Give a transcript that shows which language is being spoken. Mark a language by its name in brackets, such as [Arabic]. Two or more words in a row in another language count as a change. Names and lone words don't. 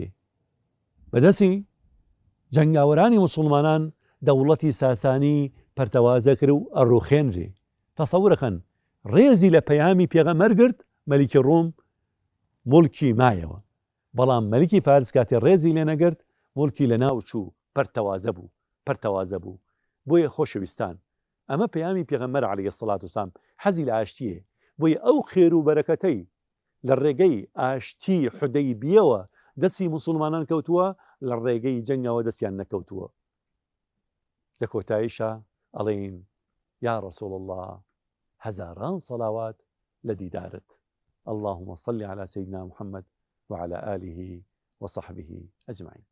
[Central Kurdish] بەدەستی جەنگاوەرانی مسلمانان دەوڵەتی ساسانی پەرتەوازە کرد و ئەڕوخێنرێ. تەسەورەکەن ڕێزی لە پەیامی پێغەمبەر گرت، مەلیکی ڕووم مڵکی مایەوە، بەڵام مەلیکی فارس کاتێ ڕێزی لێ نەگرت، مڵکی لە ناو چوو، پەرتەوازە بوو. بۆیە خۆشەویستان، ئەمە پەیامی پێغەمبەر [Arabic] عليه الصلاة والسلام [Central Kurdish] حەزی لە ئاشتیە. بۆیە ئەو خێر و بەرەکەتەی لە ڕێگەی ئاشتی حودەیبیەوە دەستی مسلمانان کەوتووە، لە ڕێگەی جەنگەوە دەستیان نەکەوتووە. لە کۆتاییشە ئەڵێن [Arabic] یا رسول الله، [Central Kurdish] هەزاران صلوات لە دیدارت. [Arabic] اللهم صل على سيدنا محمد وعلى آله وصحبه أجمعين.